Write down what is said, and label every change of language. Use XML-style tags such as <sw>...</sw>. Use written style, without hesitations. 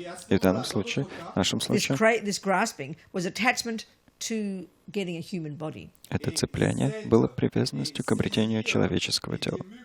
<ru>И в данном случае, в нашем случае,</ru> <en>this grasping was attachment to getting a human body.</en> <ru>это цепляние было привязанностью к обретению человеческого тела.</ru>